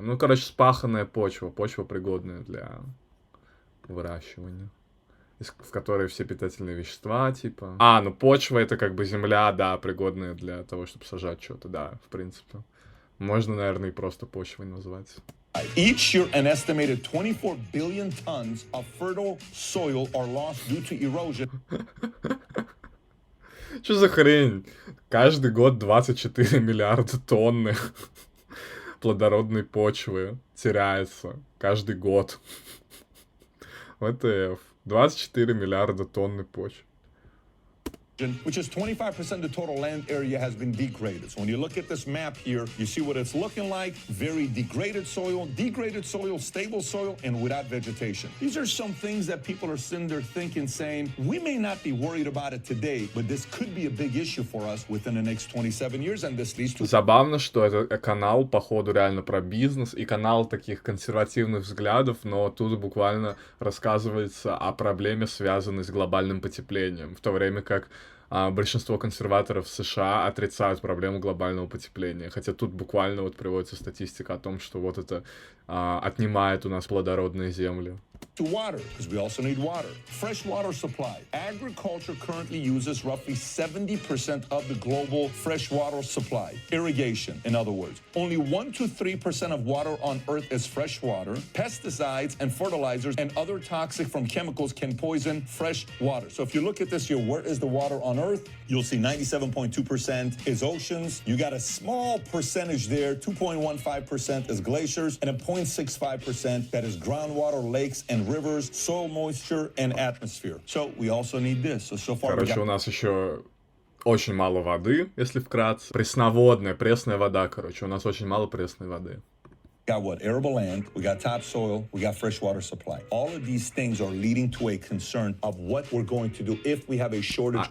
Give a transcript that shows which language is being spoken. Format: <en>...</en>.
<ru>Ну, короче, спаханная почва, почва пригодная для выращивания, в которой все питательные вещества, типа. Ну почва это как бы земля, да, пригодная для того, чтобы сажать что-то, да, в принципе. Можно, наверное, и просто почвой назвать.</ru> <en>Each year, an estimated 24 billion tons of fertile soil are lost due to erosion.</en> <ru>Что за хрень? Каждый год 24 миллиарда тонны плодородной почвы теряется. Каждый год. ВТФ. 24 миллиарда тонны почвы.</ru> <en>Which is 25% of the total land area has been degraded. So when you look at this map here, you see what it's looking like. Very degraded soil, stable soil, and without vegetation. These are some things that people are sitting there thinking, saying, we may not be worried about it today, but this could be a big issue for us within the next 27 years, and this leads to...</en> <ru>Забавно, что это канал, походу, реально про бизнес, и канал таких консервативных взглядов, но тут буквально рассказывается о проблеме, связанной с глобальным потеплением, в то время как большинство консерваторов в США отрицают проблему глобального потепления. Хотя тут буквально вот приводится статистика о том, что вот это отнимает у нас плодородные земли.</ru> <en>To water, because we also need water. Fresh water supply. Agriculture currently uses roughly 70% of the global fresh water supply. Irrigation, in other words. Only 1 to 3% of water on Earth is fresh water. Pesticides and fertilizers and other toxic from chemicals can poison fresh water. So if you look at this here, where is the water on Earth? You'll see 97.2% is oceans. You got a small percentage there, 2.15% is glaciers, and a 0.65% that is groundwater, lakes, and rivers, soil moisture, and atmosphere. So we also need this. So far</en> <ru>короче, у нас еще очень мало воды, если вкратце. Пресноводная, пресная вода, короче. У нас очень мало пресной воды.</ru> <en>We got what? Arable land, we got topsoil, we got fresh water supply. All of these things are leading to a concern of what we're going to do if we have a shortage.</en>